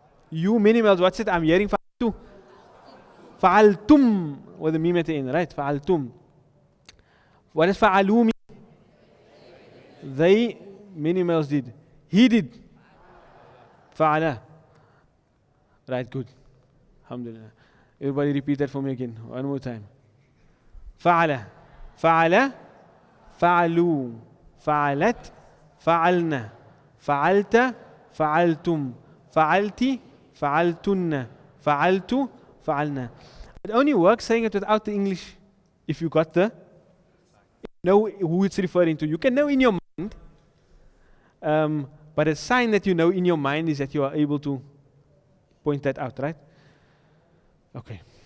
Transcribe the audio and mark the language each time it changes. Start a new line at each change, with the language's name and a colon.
English: You many males. What's it? I'm hearing fa'altu. Fa'altum. With the meme at the end. Right. Fa'altum. What does fa'alu mean? They many males did. He did. Fa'ala. Right. Good. Alhamdulillah. Everybody repeat that for me again. One more time.
Arabic: فعل فعل فعلوا فعلت فعلنا فعلت فعلتم فعلت فعلتن فعلت فعلنا.
English: It only works saying it without the English if you got the know who it's referring to. You can know in your mind, but a sign that you know in your mind is that you are able to point that out, right? Okay.